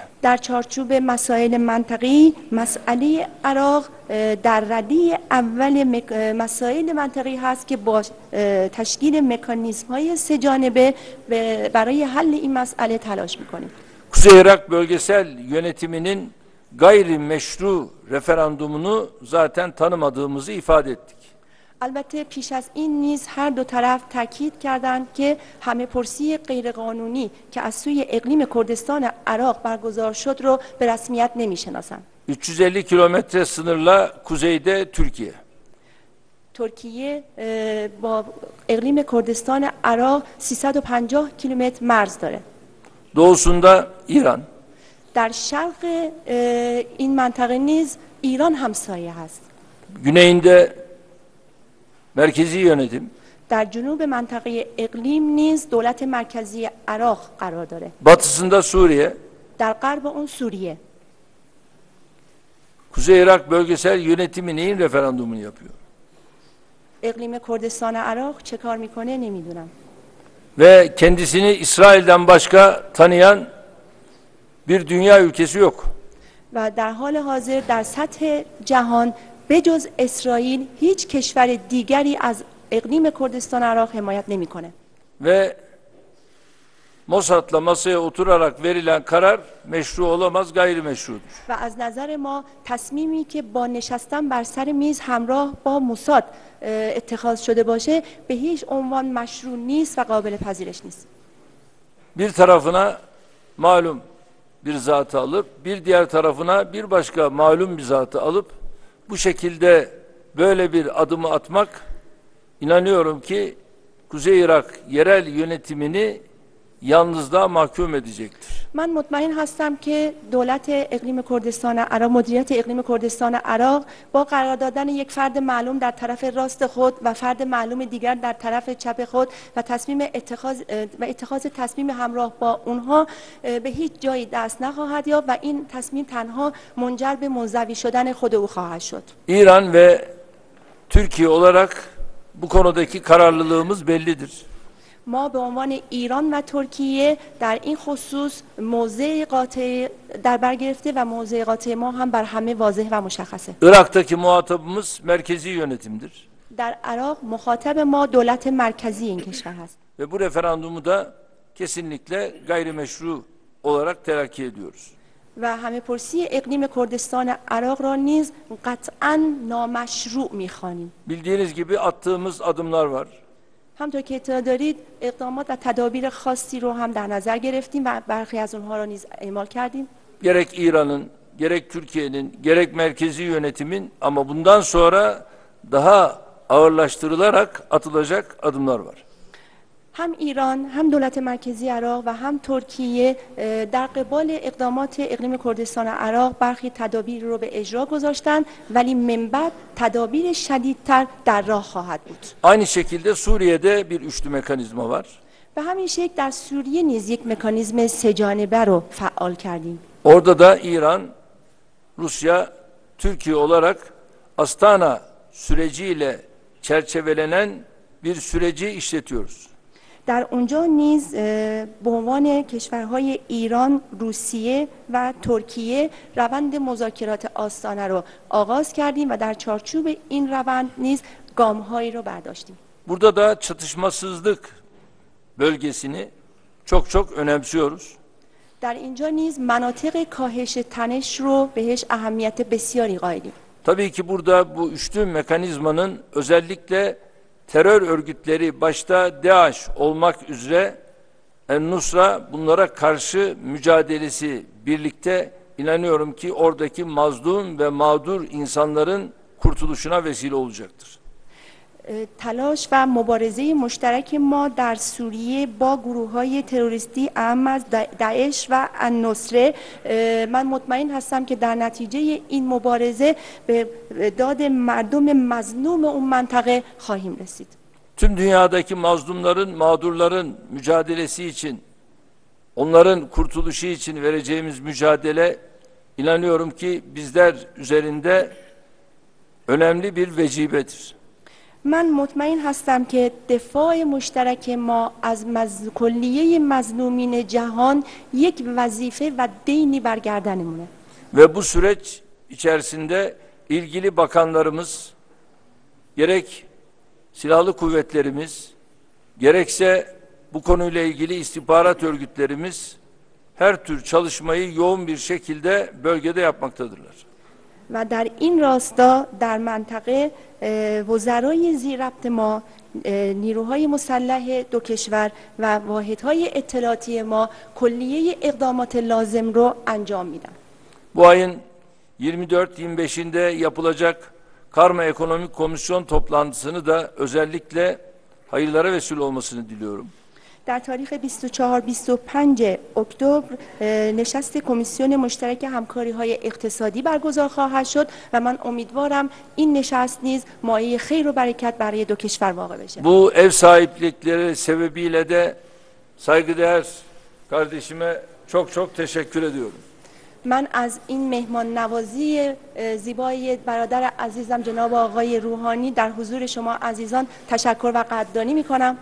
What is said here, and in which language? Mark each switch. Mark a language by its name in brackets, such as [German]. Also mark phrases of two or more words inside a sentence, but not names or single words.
[Persian] در چارچوب مسائل منطقی مسئله عراق در رده اول مسائل منطقی هست که با تشکیل مکانیزم‌های سه جانبه برای حل این مسئله تلاش می‌کنیم. [Turkish] Kuzey Irak bölgesel yönetiminin gayrimeşru referandumunu zaten tanımadığımızı ifade ettik. [Persian] البته پیش از این نیز هر دو طرف تاکید کردند که همه پرسی غیرقانونی که از سوی اقلیم کردستان عراق برگزار شد رو به رسمیت نمی‌شناسند. [Turkish] 350 kilometre sınırla kuzeyde Türkiye. [Persian] ترکیه با اقلیم کردستان عراق 350 کیلومتر مرز داره. [Turkish] Doğusunda İran. [Persian] در شرق این منطقه نیز ایران همسایه هست. [Turkish] Güneyinde merkezi yönetim. [Persian] در جنوب منطقه اقلیم نیز دولت مرکزی عراق قرار داره. [Turkish] Batısında Suriye. [Persian] در غرب اون سوریه. [Turkish] Kuzey Irak bölgesel yönetimi neyin referandumunu yapıyor? [Persian] اقلیم کردستان عراق چه کار میکنه نمیدونم. [Turkish] Ve kendisini İsrail'den başka tanıyan bir dünya ülkesi yok. [Persian] و در حال حاضر در سطح جهان بجز اسرائیل هیچ کشور دیگری از اقلیم کردستان عراق حمایت نمیکنه. [Turkish] Ve Mossad'la masaya oturarak verilen karar meşru olamaz, gayrimeşrudur. [Persian] و از نظر ما تصمیمی که با نشستن بر سر میز همراه با موساد اتخاذ شده باشه به هیچ عنوان مشروع نیست و قابل پذیرش نیست. [Turkish] Bir tarafına malum bir zatı alıp bir diğer tarafına bir başka malum bir zatı alıp bu şekilde böyle bir adımı atmak inanıyorum ki Kuzey Irak yerel yönetimini yalnızlığa mahkum edecektir. [Persian] من مطمئن هستم که دولت اقلیم کردستان عراق مدیریت اقلیم کردستان عراق با قرار دادن یک فرد معلوم در طرف راست خود و فرد معلوم دیگر در طرف چپ خود و اتخاذ تصمیم همراه با اونها به هیچ جایی دست نخواهد یافت و این تصمیم تنها منجر به منزوی شدن خود او خواهد شد. [Turkish] İran ve Türkiye olarak bu konudaki kararlılığımız bellidir. [Persian] ما به عنوان ایران و ترکیه در این خصوص موضع قاطع در بر گرفته و موضع قاطع ما هم بر همه واضح و مشخصه. [Turkish] Irak'taki muhatabımız merkezi yönetimdir. [Persian] در عراق مخاطب ما دولت مرکزی این کشور هست. [Turkish] Ve bu referandumu da kesinlikle gayrimeşru olarak telakki ediyoruz. [Persian] و همه پرسی اقلیم کردستان عراق را نیز قطعاً نامشروع می‌خوانیم. [Turkish] Bildiğiniz gibi attığımız adımlar var. [Persian] همطور که اطلاع دارید اقدامات و تدابیر خاصی رو هم در نظر گرفتیم و برخی از اونها را نیز اعمال کردیم. [Turkish] Gerek İran'ın, gerek Türkiye'nin, gerek merkezi yönetimin ama bundan sonra daha ağırlaştırılarak atılacak adımlar var. [Persian] هم ایران هم دولت مرکزی عراق و هم ترکیه در قبال اقدامات اقلیم کردستان عراق برخی تدابیر رو به اجرا گذاشتن ولی من بعد تدابیر شدیدتر در راه خواهد بود. [Turkish] Aynı şekilde Suriye'de bir üçlü mekanizma var. [Persian] به همین شکل در سوریه نیز یک مکانیزم سه جانبه رو فعال کردیم. [Turkish] Orada da İran, Rusya, Türkiye olarak Astana süreciyle çerçevelenen bir süreci işletiyoruz. [Persian] در اونجا نیز به عنوان کشورهای ایران، روسیه و ترکیه روند مذاکرات آستانه رو آغاز کردیم و در چارچوب این روند نیز گام‌هایی رو برداشتیم. [Turkish] Burada da çatışmasızlık bölgesini çok önemsiyoruz. [Persian] در اینجا نیز مناطق کاهش تنش رو بهش اهمیت بسیاری قائلیم. [Turkish] Tabii ki burada bu üçlü mekanizmanın özellikle terör örgütleri başta DAEŞ olmak üzere En-Nusra bunlara karşı mücadelesi birlikte inanıyorum ki oradaki mazlum ve mağdur insanların kurtuluşuna vesile olacaktır. [Persian] تلاش و مبارزه مشترک ما در سوریه با گروه‌های تروریستی اهم از داعش و النصره، من مطمئن هستم که در نتیجه این مبارزه به داد مردم مظلوم اون منطقه خواهیم رسید. [Turkish] Tüm dünyadaki mazlumların, mağdurların mücadelesi için, onların kurtuluşu için vereceğimiz mücadele inanıyorum ki bizler üzerinde önemli bir vecibedir. [Persian] من مطمئن هستم که دفاع مشترک ما از کلیه مظلومین جهان یک وظیفه و دینی بر گردنمونه. [Turkish] Ve bu süreç içerisinde ilgili bakanlarımız, gerek silahlı kuvvetlerimiz, gerekse bu konuyla ilgili istihbarat örgütlerimiz her tür çalışmayı yoğun bir şekilde bölgede yapmaktadırlar. [Persian] و در این راستا در منطقه وزرای زیربط ما، نیروهای مسلح دو kişiler و واحدهای اطلاعاتی ما کلیه اقدامات لازم رو انجام میدن. [Turkish] Bu ayın 24-25'inde yapılacak Karma Ekonomik Komisyon toplantısını da özellikle hayırlara vesile olmasını diliyorum. [Persian] در تاریخ 24-25 اکتبر نشست کمیسیون مشترک همکاری‌های اقتصادی برگزار خواهد شد و من امیدوارم این نشست نیز مایه خیر و برکت برای دو کشور واقع بشه. [Turkish] Bu ev sahiplikleri sebebiyle de saygıdeğer kardeşime çok teşekkür ediyorum. [Persian] من از این مهمان نوازی زیبای برادر عزیزم جناب آقای روحانی در حضور شما عزیزان تشکر و قدردانی می‌کنم.